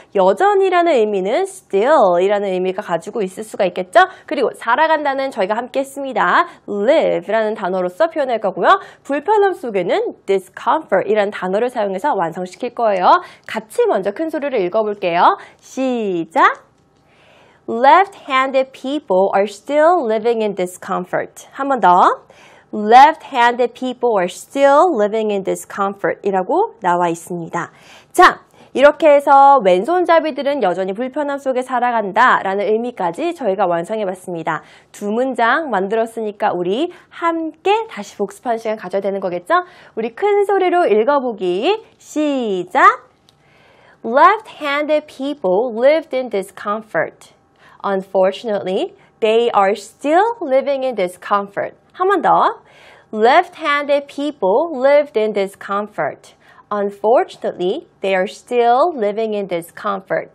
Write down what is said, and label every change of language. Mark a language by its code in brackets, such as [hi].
[ko] 여전히라는 의미는 still 이라는 의미가 가지고 있을 수가 있겠죠? 그리고 살아간다는 저희가 함께 했습니다. live 라는 단어로서 표현할 거고요. 불편함 속에는 discomfort 이라는 단어를 사용해서 완성시킬 거예요. 같이 먼저 큰 소리를 읽어볼게요. 시작! [en] Left-handed people are still living in discomfort. [ko] 한 번 더. [en] Left-handed people are still living in discomfort [ko] 이라고 나와 있습니다. 자, 이렇게 해서 왼손잡이들은 여전히 불편함 속에 살아간다 라는 의미까지 저희가 완성해봤습니다. 두 문장 만들었으니까 우리 함께 다시 복습하는 시간 가져야 되는 거겠죠? 우리 큰 소리로 읽어보기 시작! [en] Left-handed people lived in discomfort. Unfortunately, they are still living in discomfort. [ko] 한 번 더. [en] Left-handed people lived in discomfort. Unfortunately, they are still living in discomfort.